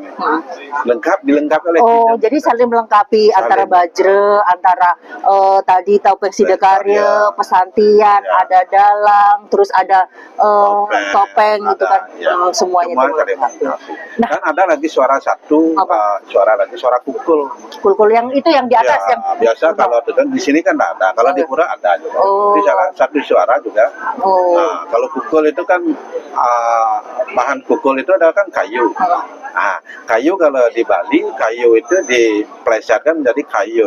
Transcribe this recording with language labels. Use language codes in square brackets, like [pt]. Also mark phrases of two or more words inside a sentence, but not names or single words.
[id] Lengkap dilengkapi oleh Oh, tiga. jadi saling melengkapi antara bajre, antara tadi topeng sidekarya, pesantian, Ya. ada dalang, terus ada topeng gitu ada, kan, ya. semuanya Semua itu saling melengkapi. melengkapi. Nah. Dan ada lagi suara satu, Apa? suara kukul. Kulkul yang itu yang di atas Ya, yang biasa kalau di sini kan tidak ada. Kalau di pura ada juga. Oh. Jadi salah satu suara juga. Oh. Nah, kalau kukul itu kan bahan kukul itu adalah kan kayu. Nah, kayu kalau di Bali, kayu itu diplesetkan menjadi kayun.